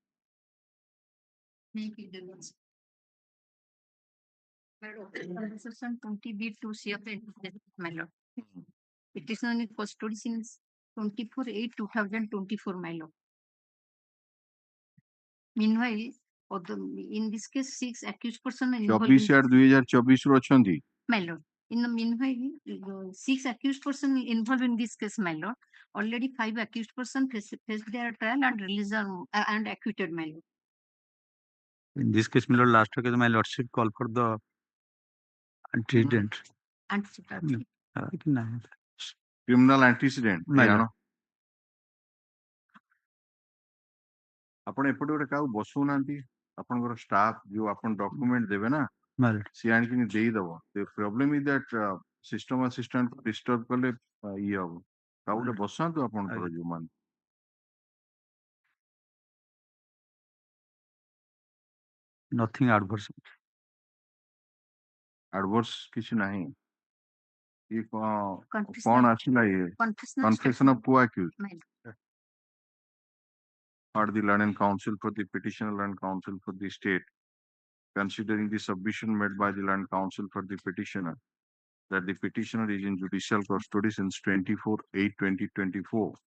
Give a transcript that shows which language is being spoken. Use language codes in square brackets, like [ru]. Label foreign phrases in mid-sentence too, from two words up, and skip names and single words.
[en] Section 20B2C of the my lord. Petitioner in custody since 24/8/2024, my lord. Meanwhile, in this case, 6 accused persons involved. [or] 24/8/2024 ରୁ ଅଛନ୍ତି [en] My lord. In the meanwhile, 6 accused persons involved in this case, my lord. Already 5 accused persons faced their trial and released and acquitted, my lord. In this case, my lord, last case, my lordship call for the antecedent. Antecedent. Criminal antecedent. My lord. [or] ଆପଣ ଏପଟେ ଗୋଟେ କାହାକୁ ବସଉନାହାନ୍ତି ଆପଣଙ୍କର ଷ୍ଟାଫ ଯୋଉ ଆପଣ ଡକ୍ୟୁମେଣ୍ଟ ଦେବେ ନା ସିଏ ଆଣିକି ଦେଇଦବ [en] problem is that system assistant [or] ଡିଷ୍ଟର୍ବ କଲେ ଇଏ ହବ କାହାକୁ ଗୋଟେ ବସାନ୍ତୁ ଆପଣଙ୍କର ଯୋଉମାନେ [en] nothing adverse [or] କିଛି ନାହିଁ ଇଏ କଣ ଆସିଲା ଇଏ [en] confession of co-accused or the learned counsel for the petitioner and counsel for the state considering the submission made by the learned counsel for the petitioner that the petitioner is in judicial custody since 24/8/2024